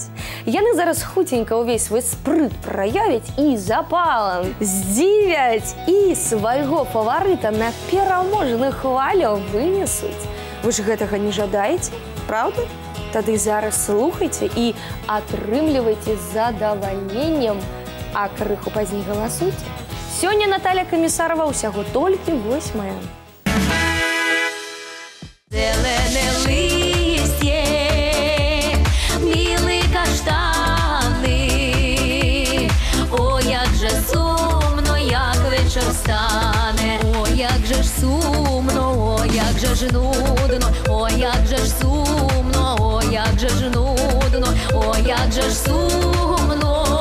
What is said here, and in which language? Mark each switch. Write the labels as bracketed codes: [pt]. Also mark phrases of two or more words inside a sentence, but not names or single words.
[be] Яны зараз хуценька ўвесь свой спрыт праявяць і запалам здзівяць і свайго фаварыта на пераможны хвалю вынесуць. Вы ж гэтага не жадаеце, правда? Тады зараз слухайце і атрымлівайце з задавальненнем, а крыху пазней галасуйце. Сёння Наталя Камісарова ўсяго толькі 8-я. [uk] Зелене листє, білі каштани, о, як же сумно, як вечір стане, о, як же ж сумно, о, як же ж нудно, о, як же ж сумно, о, як же ж нудно, о, як же ж сумно,